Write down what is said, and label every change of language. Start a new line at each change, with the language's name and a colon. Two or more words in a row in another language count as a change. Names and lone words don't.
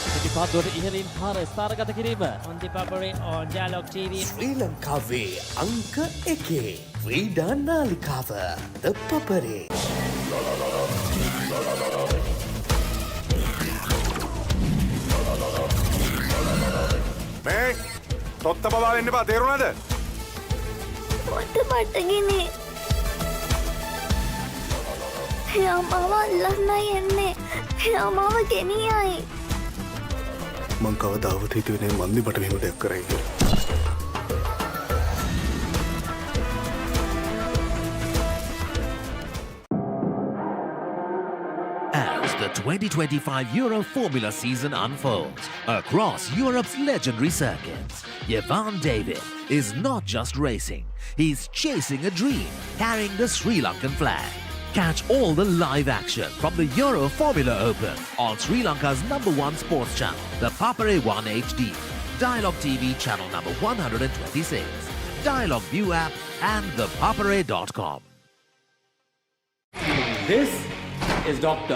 Sinhala: පාදුවට ඉහළින් පාර ස්ථාරගත කිරීම.
English: On the Papare on Dialog TV.
Sinhala: ශ්‍රී ලංකාවේ අංක එකේ ක්‍රීඩා නාලිකාව ThePapare. මේ තොත්ත බබා වෙන්න එපා තේරුණාද? මට බඩගිනි. එයා මාව අල්ලන්නයි එන්නේ. එයා මාව ගෙනියයි. මං කවදාවත් හිතුවේ නෑ මන්දි මට මෙහෙම දෙයක් කරයි කියලා.
English: As the 2025 Euro Formula season unfolds across Europe's legendary circuits, Jevan David is not just racing, he's chasing a dream, carrying the Sri Lankan flag. Catch all the live action from the Euro Formula Open on Sri Lanka's #1 sports channel, the Papare 1 HD, Dialog TV channel number 126, Dialog ViU app and thepapare.com. This is Dr.